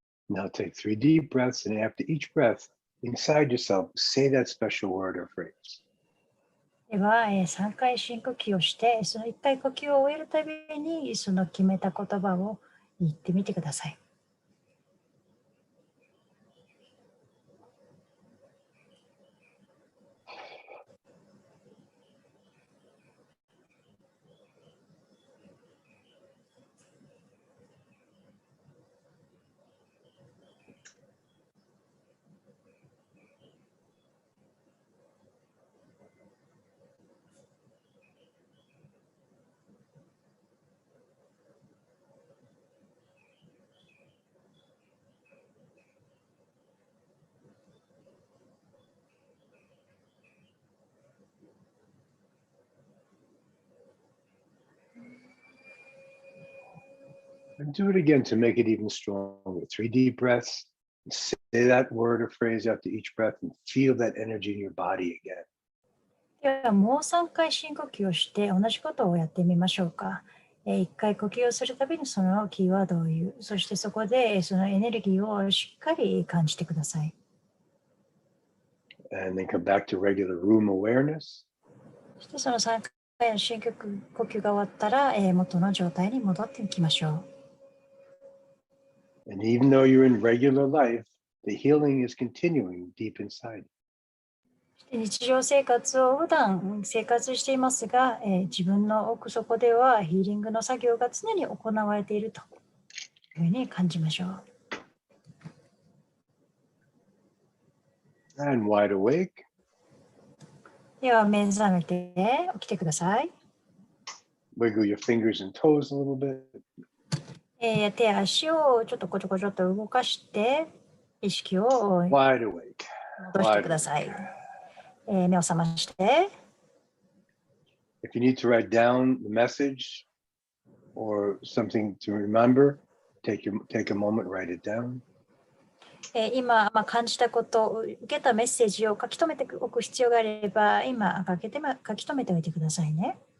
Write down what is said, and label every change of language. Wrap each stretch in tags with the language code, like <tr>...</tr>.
<en>Now take 3 deep breaths, and after each breath, inside yourself, say that special word or phrase.</en> <ja>では、3回深呼吸をして、その1回呼吸を終えるたびに、その決めた言葉を言ってみてください。</ja> <en>And do it again to make it even stronger. 3 deep breaths. Say that word or phrase after each breath and feel that energy in your body again.</en> <ja>では、もう3回深呼吸をして、同じことをやってみましょうか。 1回呼吸をするたびにそのキーワードを言う。そしてそこでそのエネルギーをしっかり感じてください。</ja> <en>And then come back to regular room awareness.</en> <ja>そしてその3回の深呼吸が終わったら、元の状態に戻っていきましょ</ja> <en>う。And even though you're in regular life, the healing is continuing deep inside.</en> <ja>日常生活を普段生活していますが、自分の奥底ではヒーリングの作業が常に行われているというふうに感じましょう。</ja> <en>And wide awake.</en> <ja>では目覚めて起きてください。</ja> <en>Wiggle your fingers and toes a little bit.</en> <ja>手足をちょっとこちょこちょっと動かして意識を</ja> <en>Wide awake.</en> <ja>戻してください。目を覚まして。</ja> <en>If you need to write down the message or something to remember, take a moment, write it down.</en> <ja>今、感じたこと、受けたメッセージを書き留めておく必要があれば、今書き留めておいてくださいね。</ja>